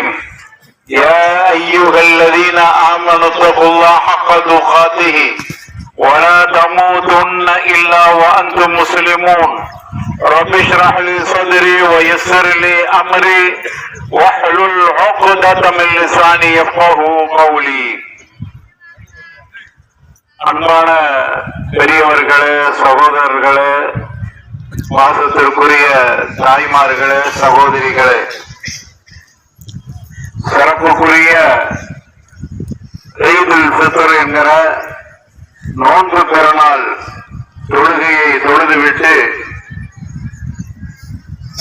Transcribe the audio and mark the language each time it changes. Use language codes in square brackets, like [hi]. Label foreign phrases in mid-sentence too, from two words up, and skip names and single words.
[ar] يا أيها الذين آمنوا اتقوا الله حق تقاته ولا تموتن إلا وأنتم مسلمون. رب اشرح لي صدري ويسر لي أمري واحلل عقدة من لساني يفقهوا قولي. [ta] அன்பான பெரியவர்களே, சகோதரர்களே, வாசத்திற்குரிய தாய்மார்களே, சகோதரிகளே, சிறப்புக்குரிய ஈதுல் ஃபித்ர் என்கிற நோன்பு பெருநாள் தொழுகையை தொழுதுவிட்டு